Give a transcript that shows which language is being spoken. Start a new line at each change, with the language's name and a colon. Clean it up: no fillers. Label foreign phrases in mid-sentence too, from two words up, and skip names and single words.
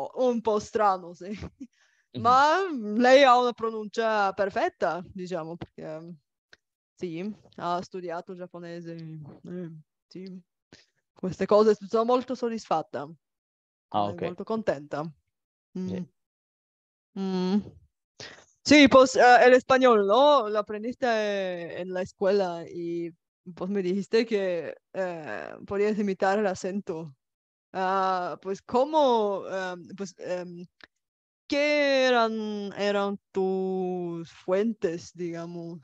Italian: un po' strano, sì. Mhm. Ma lei ha una pronuncia perfetta, diciamo, perché Sì, ha studiato giapponese. Sì. Queste cose sono molto soddisfatta. Ah, Sono ok. molto contenta. Mm,
Spanish: Sí. mm. Sí, pues el español, ¿no? Lo aprendiste en la escuela y pues me dijiste que podías imitar el acento. Pues ¿cómo? ¿Qué eran tus fuentes, digamos?